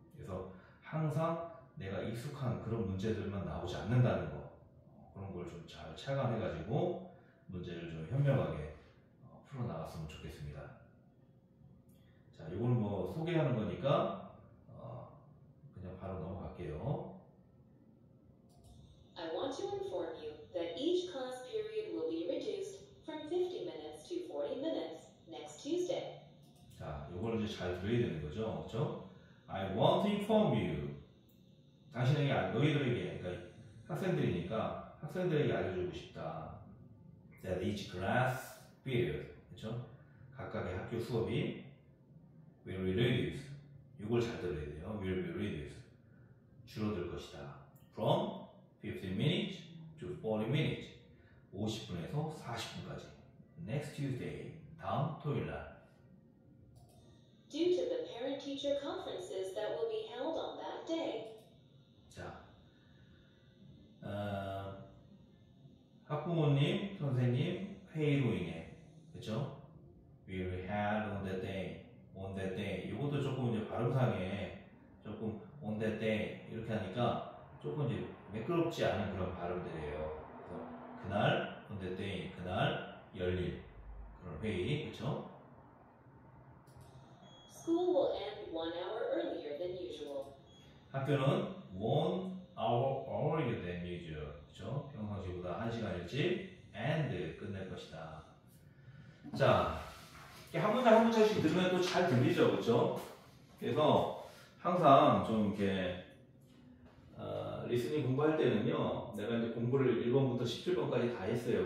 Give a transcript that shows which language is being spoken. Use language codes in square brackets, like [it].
[ko] 그래서 항상 내가 익숙한 그런 문제들만 나오지 않는다는 거 그런 걸 좀 잘 체감해가지고 문제를 좀 현명하게 풀어나갔으면 좋겠습니다. 자, 이걸 뭐 소개하는 거니까 그냥 바로 넘어갈게요. [en] I want to inform you that each class period will be reduced from 50 minutes to 40 minutes next Tuesday. [ko] 자, 이걸 이제 잘 들어야 되는 거죠, 그렇죠? [en] I want to inform you. [ko] 당신에게 너희들에게, 그러니까 학생들이니까 학생들에게 알려주고 싶다. [en] That each class period, [ko] 그렇죠? 각각의 학교 수업이 [en] will be reduced. [ko] 이걸 잘 들어야 돼요. [en] Will be reduced. [ko] 줄어들 것이다. [en] From 50 minutes to 40 minutes. [ko] 50분에서 40분까지. [en] Next Tuesday. [ko] 다음 토요일 날. [en] Due to the parent-teacher conferences that will be held on that day. [ko] 자, 학부모님, 선생님 회의로 인해, 그렇죠? [en] Will be held on that day. On that day. [ko] 이것도 조금 이제 발음상에 조금 [en] on that day [ko] 이렇게 하니까 조금 이제 매끄럽지 않은 그런 발음들이에요. 그래서 그날 [en] on that day, [ko] 그날 열릴 그런 회의, 그렇죠? [en] School will end 1 hour earlier than usual. [ko] 학교는 [en] 1 hour earlier than usual. [ko] 그렇죠? 평상시보다 1시간 일찍 and 끝낼 것이다. 자, 이렇게 한 문장 한 문장씩 들으면 또 잘 들리죠, 그렇죠? 그래서 항상 좀 이렇게 리스닝 공부할 때는요, 내가 이제 공부를 1번부터 17번까지 다 했어요.